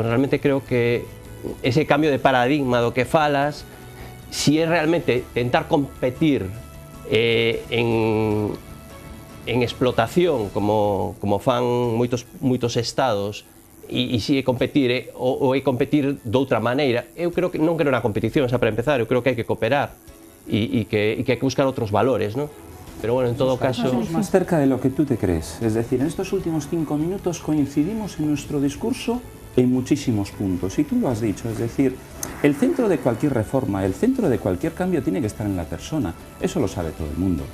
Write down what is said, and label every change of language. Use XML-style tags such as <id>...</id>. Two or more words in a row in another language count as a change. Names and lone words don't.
<gl>Realmente creo que ese cambio de paradigma do que falas, si é realmente tentar competir en explotación como fan moitos estados, e si é competir ou é competir de outra maneira, eu creo que non quero na competición, xa para empezar, eu creo que hai que cooperar e que hai que buscar outros valores, ¿no? Pero bueno, en todo caso...</gl> <es>Estamos más cerca de lo que tú te crees. Es decir, en estos últimos 5 minutos coincidimos en nuestro discurso en muchísimos puntos, y tú lo has dicho, es decir, el centro de cualquier reforma, el centro de cualquier cambio tiene que estar en la persona, eso lo sabe todo el mundo.</es>